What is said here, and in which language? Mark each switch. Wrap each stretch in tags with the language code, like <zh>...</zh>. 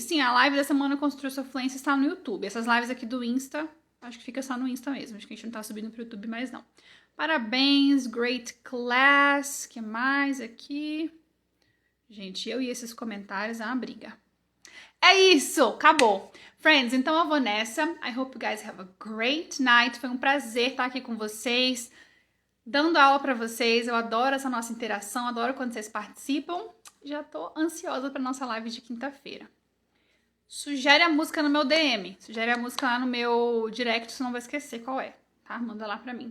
<pt>Sim, a live da Semana Construir Sua Fluência está no YouTube. Essas lives aqui do Insta, acho que fica só no Insta mesmo. Acho que a gente não tá subindo pro YouTube mais não. Parabéns,</pt> <en>great class.</en> <pt>O que mais aqui? Gente, eu e esses comentários é uma briga. É isso, acabou. Friends, então eu vou nessa.</pt> <en>I hope you guys have a great night.</en> <pt>Foi um prazer estar aqui com vocês, dando aula pra vocês. Eu adoro essa nossa interação, adoro quando vocês participam. Já tô ansiosa pra nossa live de quinta-feira. Sugere a música no meu DM. Sugere a música lá no meu direct, senão não vai esquecer qual é, tá? Manda lá pra mim.</pt>